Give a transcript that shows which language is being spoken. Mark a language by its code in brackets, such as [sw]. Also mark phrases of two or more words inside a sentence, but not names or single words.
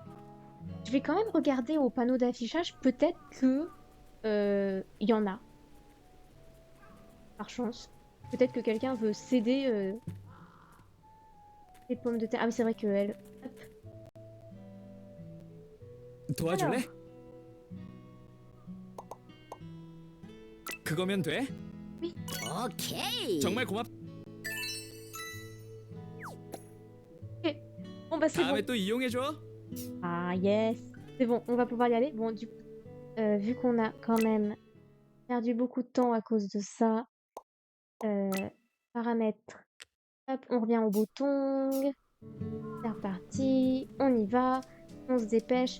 [fr] Je vais quand même regarder au panneau d'affichage, peut-être que y en a. Par chance. Peut-être que quelqu'un veut céder les pommes de terre. Ah oui, c'est vrai que elle. Hop. [ko] 도와줄래? [fr] Alors. [ko] 그거면 돼? 오케이. 정말 고맙. [fr] Bon bah c'est bon. [ko] 다음에 또 이용해줘. [en] Ah yes. [fr] C'est bon, on va pouvoir y aller. Bon du coup, vu qu'on a quand même perdu beaucoup de temps à cause de ça, paramètres. Hop, on revient au bouton. C'est reparti. On y va. On se dépêche.